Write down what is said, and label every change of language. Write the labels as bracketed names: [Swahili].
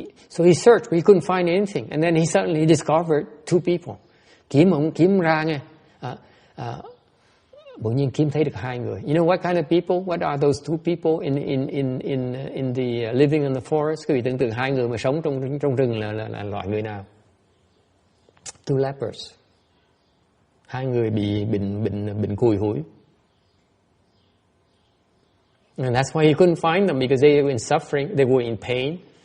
[English] So he searched, but he couldn't find anything, and then he suddenly discovered two people. [Vietnamese] Kiếm ra nghe, bỗng nhiên kiếm thấy được hai người. [English] You know what kind of people? What are those two people in the living in the forest? [Vietnamese] Quý vị tưởng tượng hai người mà sống trong rừng là loại người nào? [English] Two lepers. [Vietnamese] Hai người bị bệnh cùi hủi. [English] And that's why he couldn't find them, because they were in suffering, they were in pain,